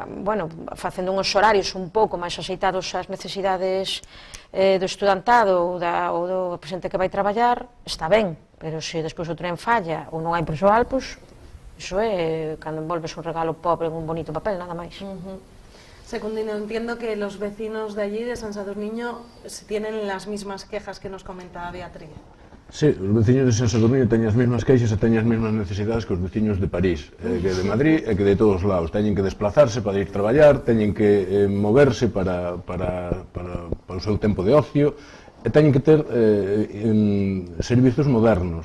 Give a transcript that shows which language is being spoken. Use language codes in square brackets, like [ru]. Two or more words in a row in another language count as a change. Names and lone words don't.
[gl] facendo uns horarios un pouco máis axeitados ás necesidades do estudantado ou do presente que vai traballar, está ben, pero se despois o tren falla ou non hai persoal, pois iso é cando envolves un regalo pobre en un bonito papel, nada máis. Secundino, [es] entiendo que los vecinos de allí, de San Sadurniño, tienen las mismas quejas que nos comentaba Beatriz. [gl] Sí, os veciños de San Sadurniño teñen as mesmas queixas e teñen as mesmas necesidades que os veciños de París, que de Madrid e que de todos lados. Teñen que desplazarse para ir traballar, teñen que moverse para o seu tempo de ocio, e teñen que ter servizos modernos.